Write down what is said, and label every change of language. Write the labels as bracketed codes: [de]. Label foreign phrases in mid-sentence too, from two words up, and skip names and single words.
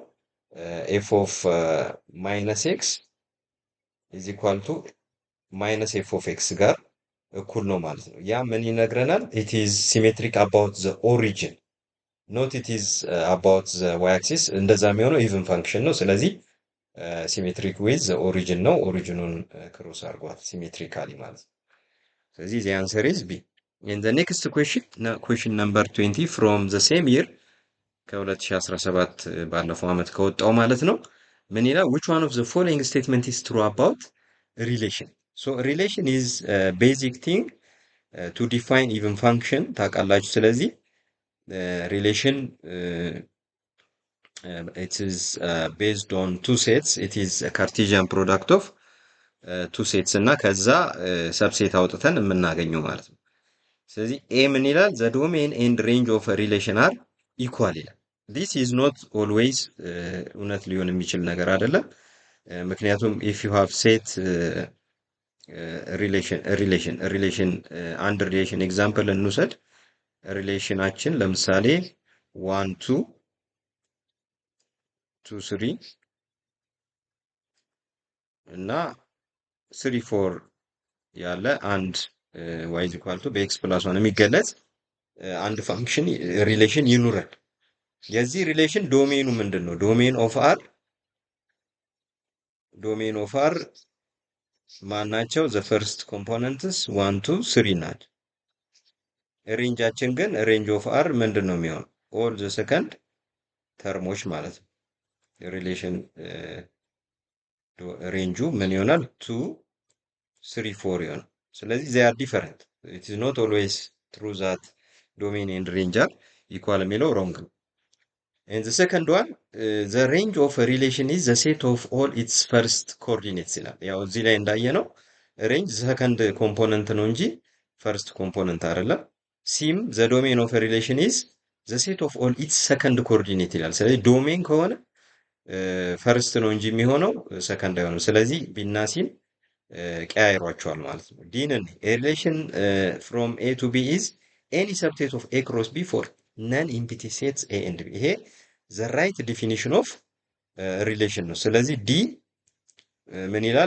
[en] f of minus x is equal to minus f of x [am] ጋር እኩል ነው ማለት ነው። ያ ምን ይነግረናል? [en] it is symmetric about the origin not it is about the y axis። [am] እንደዛ የሚሆነው [en] even function [am] ነው። ስለዚህ [en] symmetric with the origin [am] ነው። ኦሪጂኑን ክሮስ አድርጓት ሲሜትሪካሊ ማለት ነው። ስለዚህ [en] the answer is B. In the next question number 20 from the same year [am] ከ2017 ባለፈው ዓመት ከወጣው ማለት ነው። ምን ይላል? [en] which one of the following statement is true about relation? So relation is a basic thing to define even function [am] ታውቃላችሁ። ስለዚህ [en] relation it is based on two sets. It is a Cartesian product of two sets [am] እና ከዛ ሰብሴት አውጥተን የምናገኘው ማለት ነው። ስለዚህ ኤ ምን ይላል? [en] the domain and range of a relation are equal ይላል። this is not always [am] እውነት ሊሆን የሚችል ነገር አይደለም። ምክንያቱም [en] if you have set [am] relation አንድ ሪሌሽን ኤግዛምፕል እንውሰድ። ሪሌሽናችን ለምሳሌ 1 2 2 3 እና 3 4 ያለ አንድ [en] y is equal to [am] በx ፕላስ 1 የሚገለጽ አንድ ፋንክሽን ሪሌሽን ይኑረን። የዚህ ሪሌሽን ዶሜኑ ምንድን ነው? [en] domain of R [am] ማናቸው? [en] the first components [am] 1 2 3 ናቸው። ሬንጃችን ግን [en] range of R [am] ምንድን ነው የሚሆነው? [en] all the second terms [am] ማለት ነው። ሪሌሽን ሬንጁ ምን ይሆናል? 2 3 4 ይሆናል። ስለዚህ [en] they are different. It is not always true that domain and range are equal የሚለው wrong ነው። And the second one, the range of a relation is the set of all its first coordinates [am] ይላል። ያው እዚህ ላይ እንዳየነው ሬንጅ [en] second component [am] ነው እንጂ [en] first component [am] አይደለም። ሲም [en] the domain of a relation is the set of all its second coordinate [am] ይላል። ስለዚህ ዶሜን ከሆነ ፈርስት ነው እንጂ የሚሆነው ሰከንድ አይሆንም። ስለዚህ ቢና ሲም ቀያይሯቸዋል ማለት ነው። [en] D a relation from A to B is any subset of A cross B for non empty sets A and B። ይሄ the right definition of relation [am] ነው። ስለዚህ ዲ ምን ይላል?